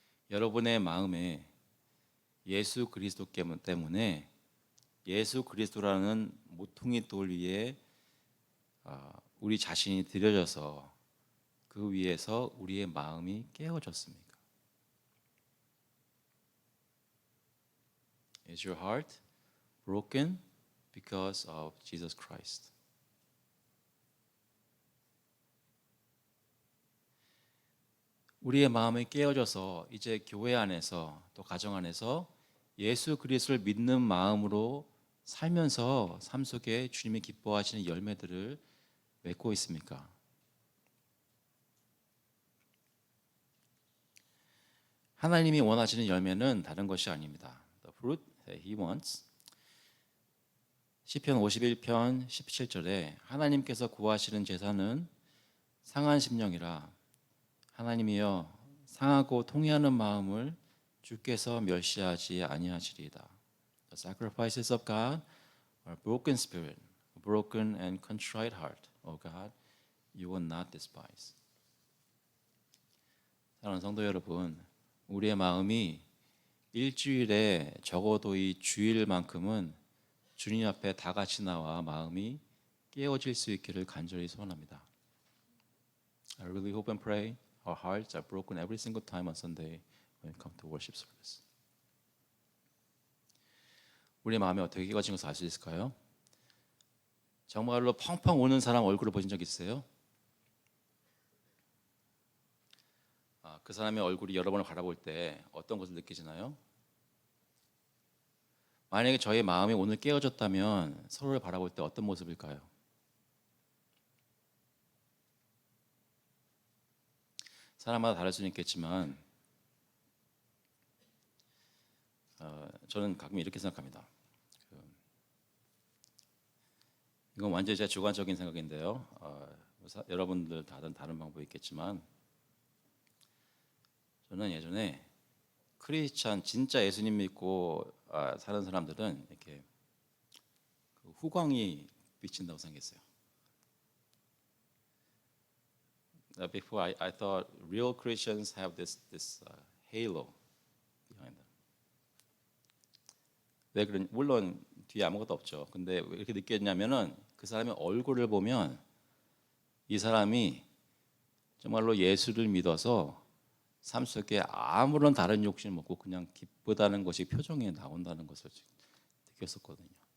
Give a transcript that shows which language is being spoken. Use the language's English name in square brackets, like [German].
[Korean] 여러분의 마음에 예수 그리스도 때문에 예수 그리스도라는 모퉁이 돌 위에 우리 자신이 들여져서 그 위에서 우리의 마음이 깨어졌습니까? [English] Is your heart broken because of Jesus Christ? [Korean] 우리의 마음이 깨어져서 이제 교회 안에서 또 가정 안에서 예수 그리스도를 믿는 마음으로 살면서 삶 속에 주님이 기뻐하시는 열매들을 맺고 있습니까? 하나님이 원하시는 열매는 다른 것이 아닙니다. [English] The fruit that He wants. [Korean] 시편 51편 17절에 하나님께서 구하시는 제사는 상한 심령이라 하나님이여 상하고 통회하는 마음을 주께서 멸시하지 아니하시리이다. [English] The sacrifices of God are broken spirit, a broken and contrite heart. O God, you will not despise. [Korean] 사랑하는 성도 여러분, 우리의 마음이 일주일에 적어도 이 주일만큼은 주님 앞에 다 같이 나와 마음이 깨어질 수 있기를 간절히 소원합니다. [English] I really hope and pray our hearts are broken every single time on Sunday when we come to worship service. [Korean] 우리의 마음이 어떻게 깨어진 것을 알 수 있을까요? 정말로 펑펑 우는 사람 얼굴을 보신 적 있어요? 그 사람의 얼굴이 여러분을 바라볼 때 어떤 것을 느끼시나요? 만약에 저의 마음이 오늘 깨어졌다면 서로를 바라볼 때 어떤 모습일까요? 사람마다 다를 수는 있겠지만 저는 가끔 이렇게 생각합니다. 이건 완전히 제 주관적인 생각인데요. 여러분들 다른 방법이 있겠지만 저는 예전에 크리스찬 진짜 예수님 믿고 사는 사람들은 이렇게 그 후광이 비친다고 생각했어요. [English] Before I thought real Christians have this halo behind them. [Korean] 왜 그런 물론 뒤에 아무것도 없죠. 근데 왜 이렇게 느꼈냐면은 그 사람의 얼굴을 보면 이 사람이 정말로 예수를 믿어서 삶 속에 아무런 다른 욕심 없고 그냥 기쁘다는 것이 표정에 나온다는 것을 느꼈었거든요.